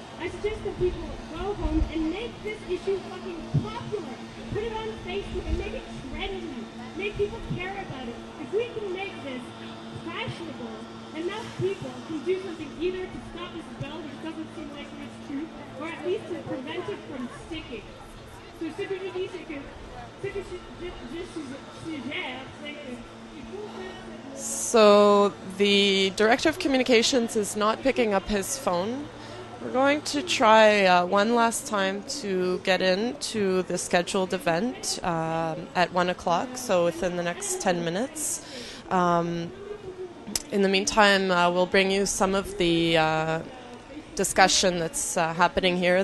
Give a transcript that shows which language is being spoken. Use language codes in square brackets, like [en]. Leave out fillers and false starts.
[en] I suggest that people go home and make this issue fucking popular. Put it on Facebook and make it trendy. Make people care about it. If we can make this fashionable, enough people can do something either to stop this bell, which doesn't seem like it's true, or at least to prevent it from sticking. [fr] So ce que je dis, c'est que je suggère, c'est que il faut faire. [en] So the director of communications is not picking up his phone. We're going to try one last time to get into the scheduled event at 1 o'clock, so within the next 10 minutes. In the meantime, we'll bring you some of the discussion that's happening here.